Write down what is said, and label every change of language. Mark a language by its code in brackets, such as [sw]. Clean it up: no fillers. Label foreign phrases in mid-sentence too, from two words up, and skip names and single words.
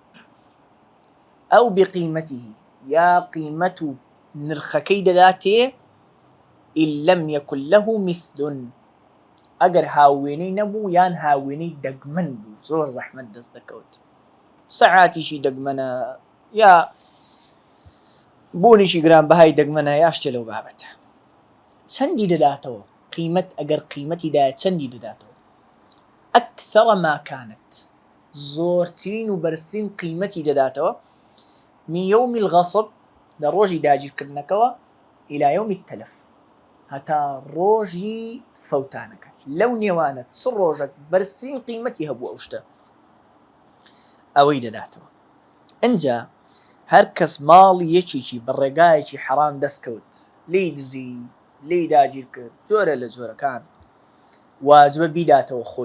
[ckb] ئەو بقیمەته، یا قیمەت و نرخەکەی دەداتێ [ar] ئین لەم یەکن لەه مثل، [ckb] ئەگەر هاوێنەی نەبوو یان هاوێنەی دەگمەن بوو، زۆر زەحمەت دەست دەکەوت، سەعاتیشی دەگمەنە یا بۆنیشی گرانبەهای دەگمەنە یا شتێ لەو بابەتە. چەندی دەداتەوە قیمەت، ئەگەر قیمەتی دایە چەندی دەداتەوە؟ [ar] ئەکثەر ما کانت، [ckb] زۆرترین و بەرزترین قیمەتی دەداتەوە [ar] من یوم الغەصب، [ckb] لە ڕۆژی داگیرکردنەکەوە، [ar] إلى يوم التلف، [ckb] هەتا ڕۆژی فەوتانەکە، لەو نێوانە چ ڕۆژێک بەرزترین قیمەتی هەبوو ئەو شتە ئەوەی دەداتەوە. ئەنجا هەر کەس ماڵی یەکێکی بە ڕێگایەکی حەرام دەستکەوت، لێی دزی، لێی داگیر کرد، جۆرە لە جۆرەکان، واجبە بیداتەوە